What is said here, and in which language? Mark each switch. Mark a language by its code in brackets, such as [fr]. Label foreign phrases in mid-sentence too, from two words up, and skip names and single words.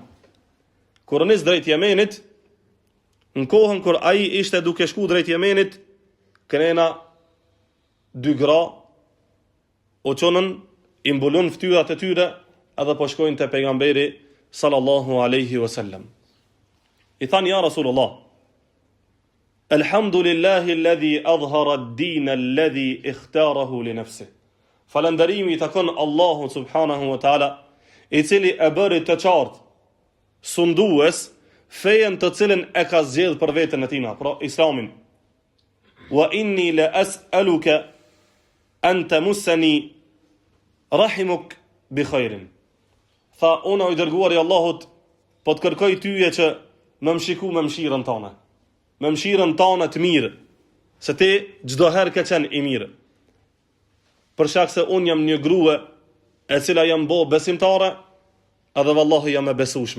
[sq] Kur nis drejt Jemenit, në kohën kur ai ishte duke shku drejt Jemenit, krena 2 gra o çonën i mbulon fytyrat e tyre edhe po shkojnë te pejgamberi [ar] صلى الله عليه وسلم. [sq] I than ja Rasulullah, [ar] الحمد لله الذي أظهر الدين الذي اختاره لنفسه. [sq] Falënderimi i takon Allahut [ar] سبحانه وتعالى, [sq] i cili e bëri të qartë sundues fejen të cilën e ka zgjedh për veten e tina, pra Islamin. [ar] وإني لأسألك أن تمسني رحمك بخير. [sq] Tha, unë i dërguari i Allahut, po të kërkoj tyje që më mshiku me mshirën tane. Me mshirën tane të mirë, se ti çdo herë ke qenë i mirë. Për shkak se unë jam një grua e cila jam bo besimtare, edhe vallahi jam e besueshme.